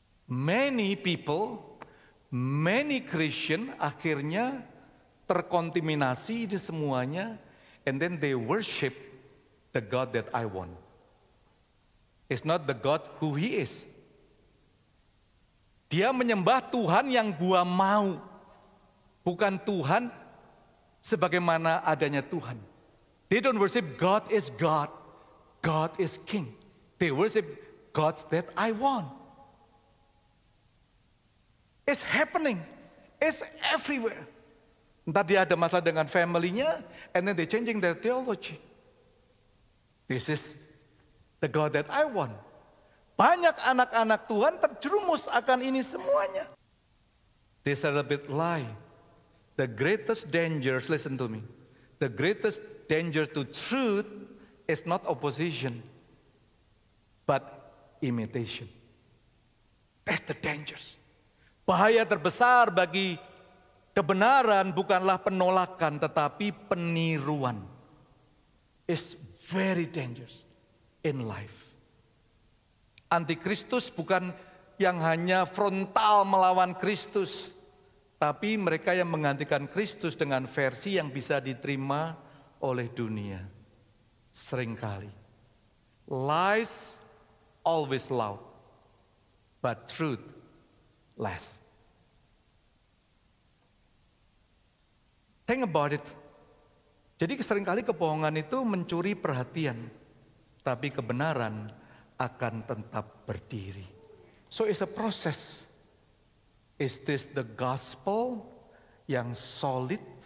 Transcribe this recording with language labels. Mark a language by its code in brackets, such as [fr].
[en] Many people, many Christian [id] akhirnya terkontaminasi di semuanya, [en] and then they worship the God that I want. It's not the God who He is. [id] Dia menyembah Tuhan yang gua mau, bukan Tuhan sebagaimana adanya Tuhan. [en] They don't worship God is God, God is King. They worship gods that I want. It's happening, it's everywhere. [id] Entar dia ada masalah dengan family-nya, [en] and then they changing their theology. This is the God that I want. [id] Banyak anak-anak Tuhan terjerumus akan ini semuanya. [en] This is a bit lie. The greatest dangers, listen to me. The greatest danger to truth is not opposition, but imitation. That's the dangers. [id] Bahaya terbesar bagi kebenaran bukanlah penolakan, tetapi peniruan. [en] It's very dangerous in life. [id] Antikristus bukan yang hanya frontal melawan Kristus, tapi mereka yang menggantikan Kristus dengan versi yang bisa diterima oleh dunia. Seringkali. [en] Lies always loud, but truth less. Think about it. [id] Jadi seringkali kebohongan itu mencuri perhatian, tapi kebenaran akan tetap berdiri. [en] So it's a process. Is this the gospel [id] yang solid?